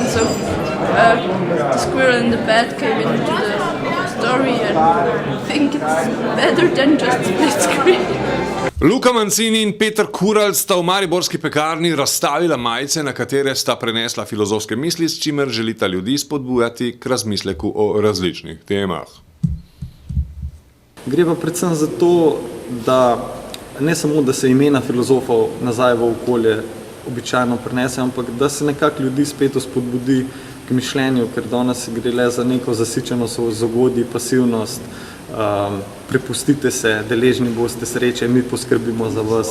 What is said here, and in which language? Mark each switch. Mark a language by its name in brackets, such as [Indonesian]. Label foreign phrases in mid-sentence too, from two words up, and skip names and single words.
[English] So the squirrel in the bed came into the story, and I think it's better than just split screen. [Slovenian] Luka Mancini in Peter Kuralt sta v mariborski pekarni razstavila majice, na katere sta prenesla filozofske misli, s čimer želita ljudi spodbujati k razmisleku o različnih temah. Gre pa predvsem za to, da ne samo, da se imena filozofov nazaj v okolje običajno prenese, ampak da se nekako ljudi spet spodbudi k mišljenju, ker danes gre le za neko zasičenost v zagodji, pasivnost, prepustite se, deležni boste sreče, mi poskrbimo za vas.